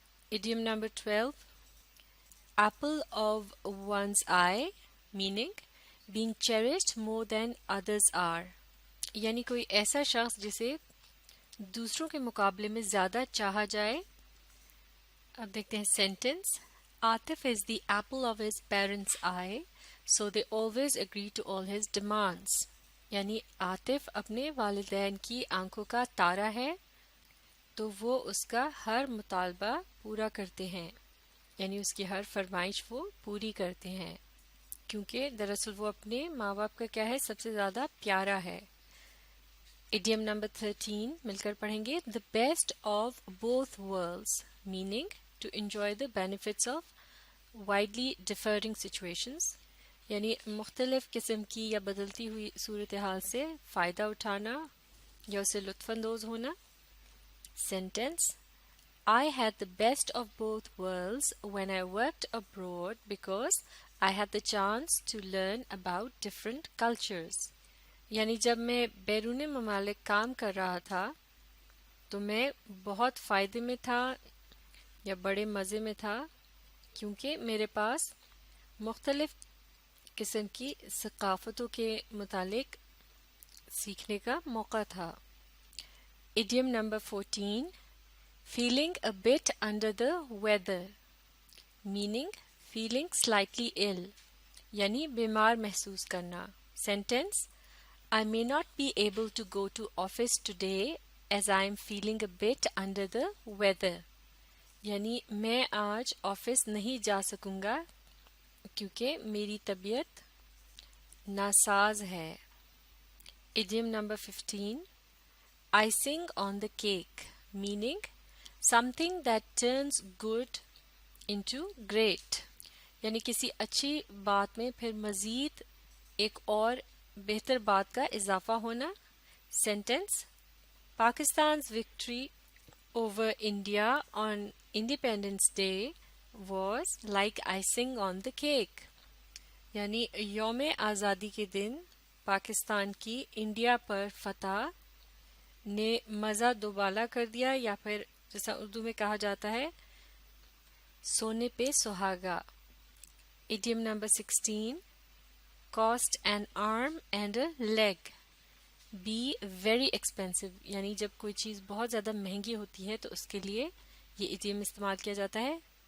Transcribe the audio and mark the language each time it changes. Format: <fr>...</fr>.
<en>Idiom number 12 apple of one's eye, meaning being cherished more than others are.</en> <ur>یعنی کوئی ایسا شخص جسے دوسروں کے مقابلے میں زیادہ چاہا جائے. اب دیکھتے ہیں sentence.</ur> <en>Atif is the apple of his parents' eye, so they always agree to all his demands.</en> <ur>یعنی عاطف اپنے والدین کی آنکھوں کا تارا ہے تو وہ اس کا ہر مطالبہ پورا کرتے ہیں، یعنی اس کی ہر فرمائش وہ پوری کرتے ہیں کیونکہ دراصل وہ اپنے ماں باپ کا کیا ہے، سب سے زیادہ پیارا ہے. ایڈیم نمبر 13 مل کر پڑھیں گے.</ur> <en>The best of both worlds, meaning to enjoy the benefits of widely differing situations.</en> <ur>یعنی مختلف قسم کی یا بدلتی ہوئی صورتحال سے فائدہ اٹھانا یا اسے لطف اندوز ہونا.</ur> <en>Sentence. I had the best of both worlds when I worked abroad because I had the chance to learn about different cultures.</en> <ur>یعنی جب میں بیرون ممالک کام کر رہا تھا تو میں بہت فائدے میں تھا یا بڑے مزے میں تھا کیونکہ میرے پاس مختلف قسم کی ثقافتوں کے متعلق سیکھنے کا موقع تھا.</ur> <en>Idiom number 14 feeling a bit under the weather, meaning feeling slightly ill.</en> <ur>یعنی بیمار محسوس کرنا.</ur> <en>Sentence. I may not be able to go to office today as I am feeling a bit under the weather.</en> <ur>یعنی میں آج office نہیں جا سکوں گا کیونکہ میری طبیعت ناساز ہے.</ur> <en>Idiom number 15 icing on the cake, meaning something that turns good into great.</en> <ur>یعنی کسی اچھی بات میں پھر مزید ایک اور بہتر بات کا اضافہ ہونا.</ur> <en>Sentence. Pakistan's victory over India on Independence Day was like icing on the cake.</en> <ur>یعنی یوم آزادی کے دن پاکستان کی انڈیا پر فتح نے مزہ دوبالا کر دیا، یا پھر جیسا اردو میں کہا جاتا ہے سونے پہ سہاگا.</ur> <en>Idiom number 16 cost an arm and a leg, be very expensive.</en> <ur>یعنی جب کوئی چیز بہت زیادہ مہنگی ہوتی ہے تو اس کے لیے یہ ایڈیم استعمال کیا جاتا ہے.</ur>